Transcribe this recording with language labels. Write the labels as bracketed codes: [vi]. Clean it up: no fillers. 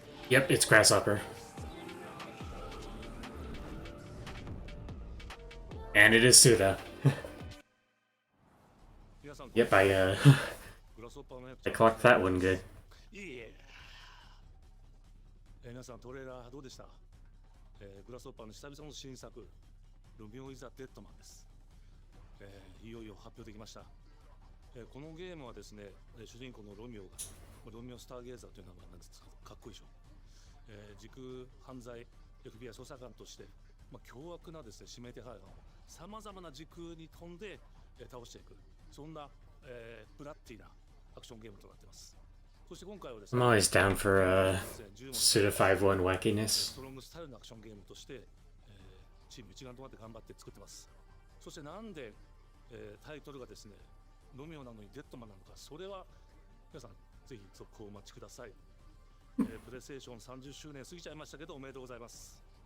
[en] Yep, it's Grasshopper. And it is Suda. Yep, I clocked that one good. [ja] 皆さんトレーラーどうでした、グラスホッパーの久々の新作ロミオ・イザ・デッドマンです、いよいよ発表できました、このゲームはですね、主人公のロミオがロミオ・スターゲーザーという名前なんですけどかっこいいでしょ、時空犯罪 FBI 捜査官として、凶悪なですね指名手配犯をさまざまな時空に飛んで、倒していくそんな、ブラッティなアクションゲームとなっています。そして今回はです [en] I'm [ja] ね [en] always down for Suda 5-1 wackiness. [ja] ストロングスタイルのアクションゲームとして、チーム一丸となって頑張って作ってます。そしてなんで、タイトルがですねロミオなのにデッドマンなのか、それは皆さんぜひ続行をお待ちください、プレイステーション30周年過ぎちゃいましたけどおめでとうございます。